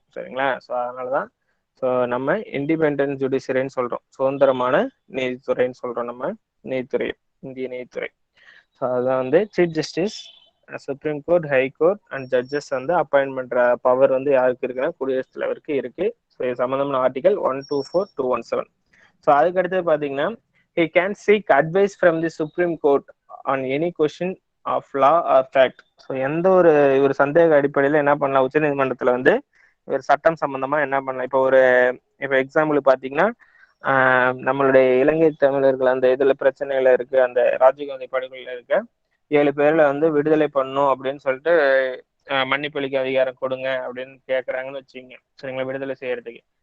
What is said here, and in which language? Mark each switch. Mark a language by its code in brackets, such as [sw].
[ta] சரிங்களா, ஸோ அதனாலதான் ஸோ நம்ம இண்டிபெண்டன்ட் ஜுடிஷியரின்னு சொல்றோம், சுதந்திரமான நீதித்துறைன்னு சொல்றோம் நம்ம நீதித்துறை, இந்திய நீதித்துறை. ஸோ அதுதான் வந்து chief justice [en] supreme court, high court and judges [ta] வந்து அப்பாயின்ட் பண்ற பவர் வந்து யாருக்கு இருக்குன்னா குடியரசுத் தலைவருக்கு இருக்கு. ஸோ இது சம்பந்தமான ஆர்டிகல் 124, 217. ஸோ அதுக்கு அடுத்தது பாத்தீங்கன்னா [en] he can seek advice from the Supreme Court on any question of law or fact. [ta] So எந்த ஒரு சந்தேக அடிப்படையில என்ன பண்ணலாம், உச்சநீதிமன்றத்துல வந்து ஒரு சட்டம் சம்பந்தமா என்ன பண்ணலாம். இப்போ எக்ஸாம்பிள் பாத்தீங்கன்னா நம்மளுடைய இலங்கை தமிழர்கள் அந்த இதுல பிரச்சனைகள் இருக்கு, அந்த ராஜீவ்காந்தி படுகொலையில இருக்க 7 பேர்ல வந்து விடுதலை பண்ணணும் அப்படின்னு சொல்லிட்டு மன்னிப்பளிக்க அதிகாரம் கொடுங்க அப்படின்னு கேட்கறாங்கன்னு வச்சுங்க, சரிங்களா, விடுதலை செய்யறதுக்கு.